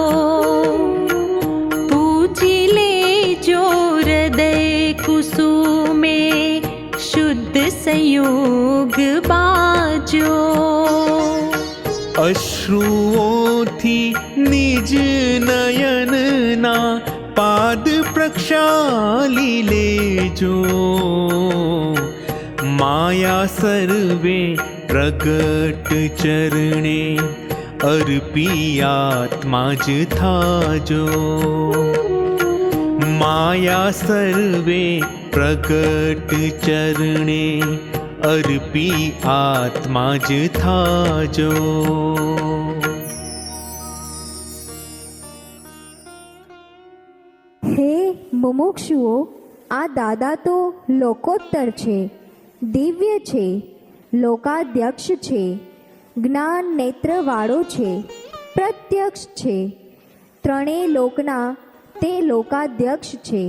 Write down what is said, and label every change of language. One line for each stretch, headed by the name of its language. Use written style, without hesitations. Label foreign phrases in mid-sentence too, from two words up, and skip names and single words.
Gujarati: પૂજી લે જો હૃદય કુસુમે શુદ્ધ સંયોગ બાજો અશ્રુઓથી નિજ નયનના પાદ પ્રક્ષાલી લેજો માયા સર્વે પ્રગટ ચરણે અર્પી આત્મા જ થાજો માયા સર્વે પ્રગટ ચરણે અર્પી આત્મા જ થાજો. હે મુમુક્ષુઓ, આ દાદા તો લોકોત્તર છે, દિવ્ય છે, લોકાધ્યક્ષ છે, જ્ઞાન નેત્રવાળો છે, પ્રત્યક્ષ છે, ત્રણેય લોકના તે લોકાધ્યક્ષ છે.